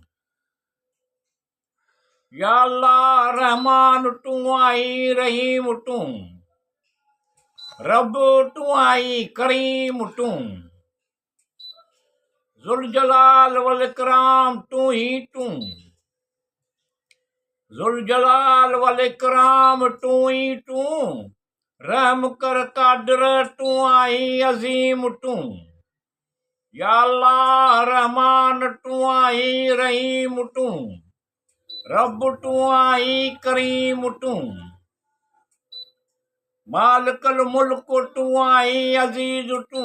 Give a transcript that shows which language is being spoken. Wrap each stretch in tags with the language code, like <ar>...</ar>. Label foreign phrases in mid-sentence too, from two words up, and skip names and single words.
<ur>یا اللہ رحمان تو ہے رحیم تو. رب تو ہے کریم تو.</ur> <ar>ذو الجلال والإكرام</ar> <ur>تو ہی تو.</ur> <ar>ذو الجلال والإكرام</ar> <ur>تو ہی تو. رحم کر قادر تو ہے عظیم تو. یا اللہ رحمان تو ہے رحیم تو. رب تو ہے کریم تو.</ur> <ar>مالك الملك</ar> <ur>تو ہے عزیز تو.</ur>